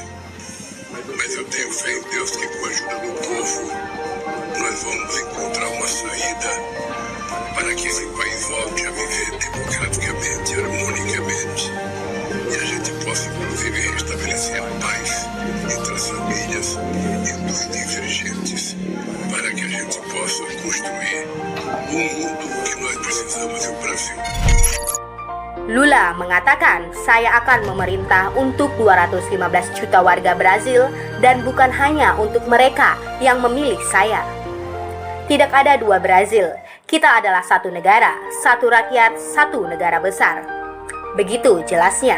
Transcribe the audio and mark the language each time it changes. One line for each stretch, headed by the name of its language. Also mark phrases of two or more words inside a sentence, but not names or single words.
Portuguese: Mas eu tenho fé em Deus que com a ajuda do povo nós vamos encontrar uma saída para que esse país volte a viver democraticamente, harmonicamente. E a gente possa, inclusive, restabelecer a paz entre as famílias e dos divergentes, para que a gente possa construir o mundo que nós precisamos no Brasil.
Indonesian: Lula mengatakan, saya akan memerintah untuk 215 juta warga Brazil dan bukan hanya untuk mereka yang memilih saya. Tidak ada dua Brazil, kita adalah satu negara, satu rakyat, satu negara besar. Begitu jelasnya.